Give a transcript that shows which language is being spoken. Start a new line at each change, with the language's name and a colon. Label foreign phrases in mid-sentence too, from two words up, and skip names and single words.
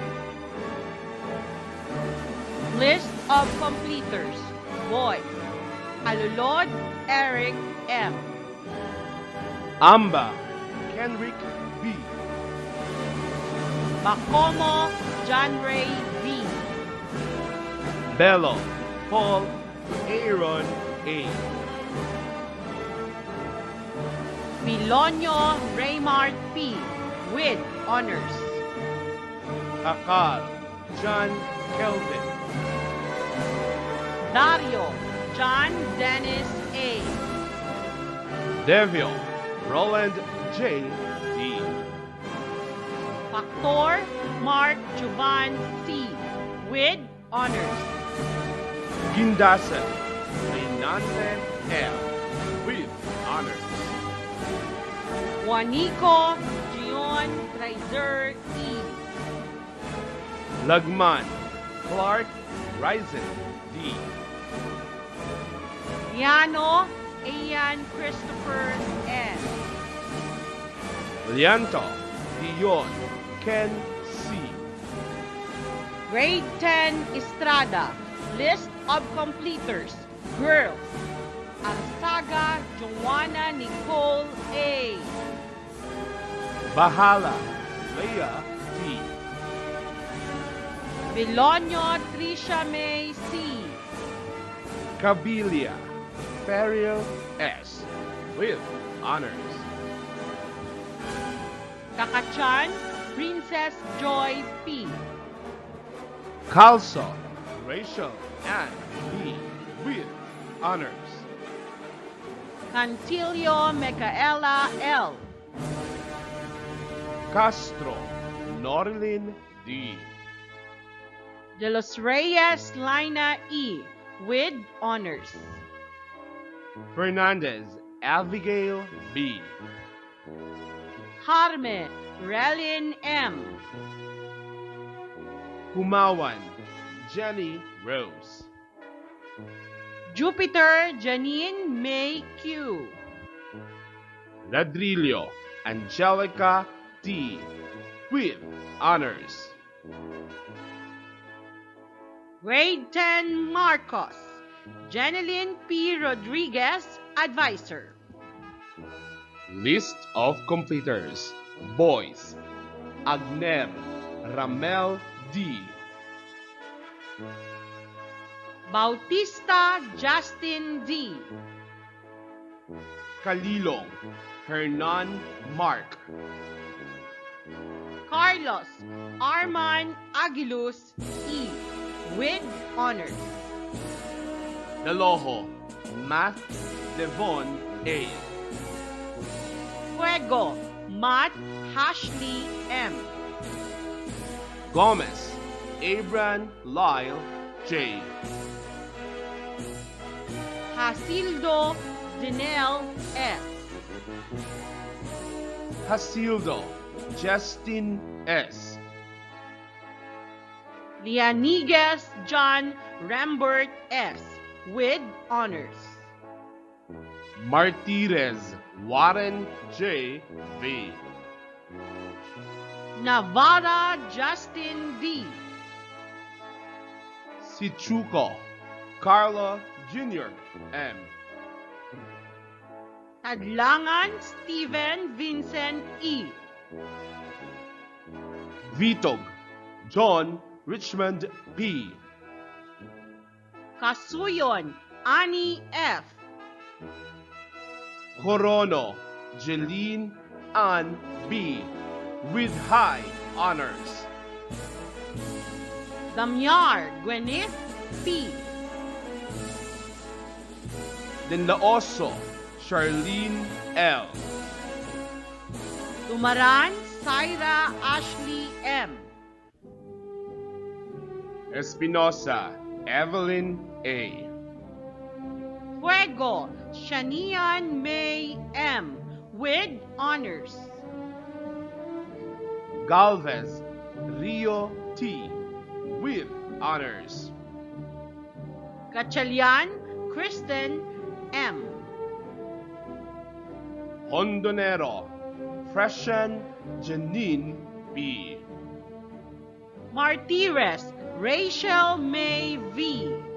English: List of completers. Boys. Alulod Eric M. Amba, Kenrick B. Bacomo John Ray V. Bello, Paul Aaron A. Milonio Raymart P. with honors. Akal, John Kelvin. Dario John Dennis A. Devil, Roland J. D. Factor Mark Jovan C. with honors. Gindasan, Reynansen L. with honors. Juanico Gion Trizer E. Lagman, Clark Risen D. Yano Ian Christopher N. Lianto, Dion, Ken C. Grade 10 Estrada. List of completers. Girls. Arsaga Joanna Nicole A. Bahala, Leah D. Vilonio Tricia May C. Cabilia, Ferriel S. with honors. Kakachan Princess Joy P. Calso, Rachel Ann B. with honors. Cantilio Micaela L. Castro, Norilyn D. De Los Reyes Lina E. with honors. Fernandez Abigail B. Harme Relin M. Humawan Jenny Rose. Jupiter Janine May Q. Ladrillo Angelica T. with honors. Grade 10 Marcos Janeline P. Rodriguez, Advisor. List of completers. Boys: Agner Ramel D. Bautista Justin D. Kalilong Hernan Mark. Carlos Arman Aguiluz E. with honors. Daloho Matt Devon A. Fuego Matt Ashley M. Gomez Abran Lyle J. Hasildo Dinel S. Hasildo Justin S. Lianiguez John Rambert S. with honors. Martirez Warren J. V. Navarra Justin D. Sichuco Carla Jr. M. Tadlangan Stephen Vincent E. Vitog John Richmond P. Kasuyon Annie F. Corono Jeline Ann B. with high honors. Damyar Gwyneth P. Denlaoso Charlene L. Tumaran Syra Ashley M. Espinosa Evelyn A. Fuego Shanian May M. with honors. Galvez Rio T. with honors. Gatchalian Kristen M. Hondonero Freshen Janine B. Martires Rachel May V.